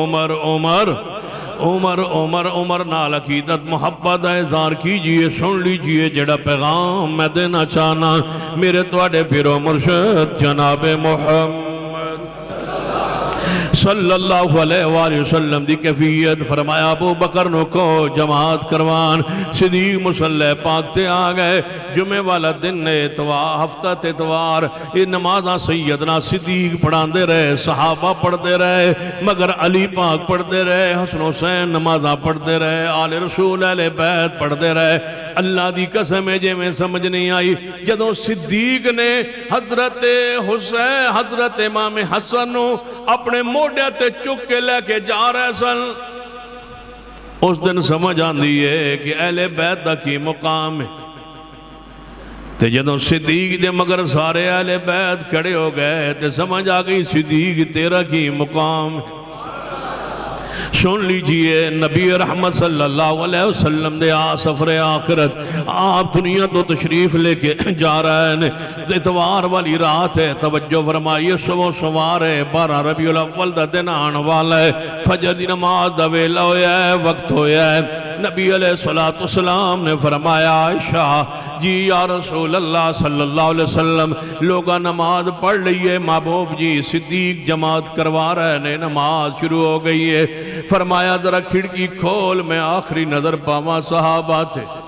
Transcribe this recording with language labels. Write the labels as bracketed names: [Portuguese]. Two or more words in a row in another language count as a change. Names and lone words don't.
[Punjabi] عمر نال عقیدت محبت اظہار کیجئے، سن لیجئے جڑا پیغام میں دینا چاہنا میرے تواڈے پیرو مرشد جناب محمد [Arabic] صلی اللہ علیہ وآلہ وسلم [Punjabi] دی کیفیت فرمایا ابو بکر نو کو جماعت کروان، صدیق مصلی پاک تے آگئے، جمعہ والا دن اتوار، ہفتہ اتوار، یہ نمازہ سیدنا صدیق پڑھان دے رہے، صحابہ پڑھ دے رہے، مگر علی پاک پڑھ دے رہے، حسن حسین نمازہ پڑھ دے رہے، آل رسول اہل بیت پڑھ دے رہے۔ اللہ دی قسم ہے جے میں سمجھ نہیں آئی، جدوں صدیق نے حضرت حسین، حضرت امام حسن نو اپنے موڈے تے چک کے لے کے جا رہے سن، اس دن سمجھ آندی ہے کہ اہل بیت دا کی مقام ہے۔ تے جدوں صدیق دے مگر سارے اہل بیت کھڑے ہو گئے تے سمجھ آ گئی صدیق تیرا کی مقام ہے۔ سن لیجئے نبی رحمت [Arabic] صلی اللہ علیہ وسلم [Punjabi] دے سفر آخرت آپ دنیا تو تشریف لے کے جا رہے ہیں، اتوار والی رات ہے، توجہ فرمائیے، صبح سوار ہے، 12 ربیع الاول دا دن آن والا ہے، فجر دی نماز دا ویلا ہویا ہے، وقت ہویا ہے۔ نبی علیہ السلام نے فرمایا عائشہ جی [Arabic] یا رسول اللہ صلی اللہ علیہ وسلم [Punjabi] لوگا نماز پڑھ لئیے، محبوب جی صدیق جماعت کروا رہے ہیں، نماز شروع ہو گئی ہے۔ فرمایا ذرا کھڑکی کھول میں آخری نظر پاواں صحابہ تھے۔